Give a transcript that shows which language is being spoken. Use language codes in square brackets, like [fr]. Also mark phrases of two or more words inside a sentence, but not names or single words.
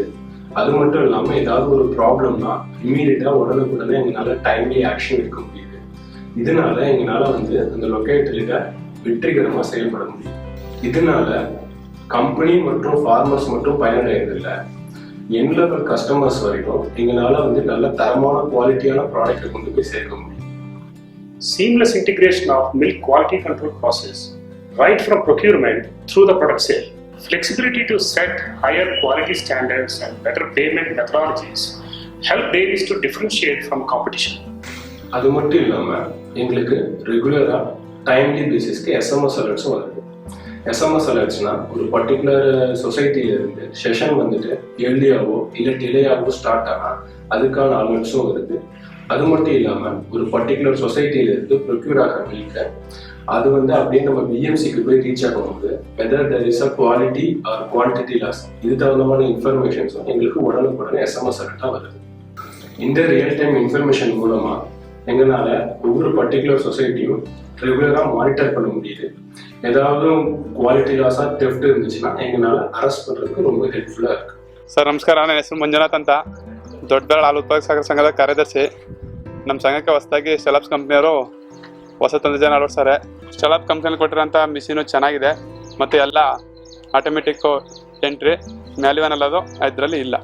[ta] அது மட்டும் இல்லாமல் ஏதாவது ஒரு ப்ராப்ளம்னா இம்மீடியட்டாக உடனுக்குடனே எங்களால் [en] timely action [ta] எடுக்க முடியுது. இதனால எங்களால் வந்து அந்த லொக்கேட்டரியில வெற்றிகரமாக செயல்பட முடியும். இதனால கம்பெனி மற்றும் ஃபார்மர்ஸ் மட்டும் பயனடைகிறதில்ல, [en] end level customers [ta] வரைக்கும் எங்களால் வந்து நல்ல தரமான [en] quality product [ta] கொண்டு போய் சேர்க்க முடியும். [en] Seamless integration of milk quality control process right from procurement through the product sale. Flexibility to set higher quality standards and better payment methodologies help dairies to differentiate from competition. [ta] அது மட்டும் இல்லாமல் எங்களுக்கு [en] regular timely basis SMS alerts [ta] வருது. [en] SMS alerts [ta] ஒரு [en] particular society session [ta] வந்துட்டு ஏர்லியாவோ இல்லை [en] delay start [ta] ஆனால் அதுக்கான அலர்ட்ஸும் வருது. அது மட்டும் இல்லாமல் ஒரு [en] particular society procure [ta] ஆகிற மில்கை அது வந்து அப்படியே நம்ம பிஎம்சிக்கு போய் ரீச் ஆகும்போது [en] whether there is a quality or quantity loss [ta] இது தகுந்தமான இன்ஃபர்மேஷன்ஸும் எங்களுக்கு உடனுக்குடனே [en] SMS alert [ta] வருது. இந்த [en] real time information [ta] மூலமாக எங்களால் ஒவ்வொரு [en] particular society regular monitor [ta] பண்ண முடியுது. ஏதாவது [en] quality loss theft [ta] இருந்துச்சுன்னா எங்களால் ಅರೆಸ್ಟ್ பண்ணுறதுக்கு ரொம்ப ಹೆಲ್ಪ್ಫುಲ್ இருக்கு. [kn] ಸರ್ ನಮಸ್ಕಾರ, ನನ್ನ ಹೆಸರು ಮಂಜುನಾಥ್ ಅಂತ, ದೊಡ್ಡಬೆಳ್ ಹಾಲು ಉತ್ಪಾದಕ ಸಂಘದ ಕಾರ್ಯದರ್ಶಿ. ನಮ್ಮ ಸಂಘಕ್ಕೆ ಹೊಸದಾಗಿ ಸ್ಟೆಲಾಪ್ಸ್ ಕಂಪ್ನಿಯವರು ಹೊಸ ತಂತ್ರಜ್ಞಾನ ಅಳವಡಿಸ್ತಾರೆ. ಸ್ಟೆಲಾಪ್ ಕಂಪ್ನಿಯಲ್ಲಿ ಕೊಟ್ಟಿರೋಂಥ ಮಿಷಿನು ಚೆನ್ನಾಗಿದೆ ಮತ್ತು ಎಲ್ಲ [en] automatic entry [kn] ಮ್ಯಾಲ್ಯೂನ್ ಅನ್ನೋದು ಇದರಲ್ಲಿ ಇಲ್ಲ.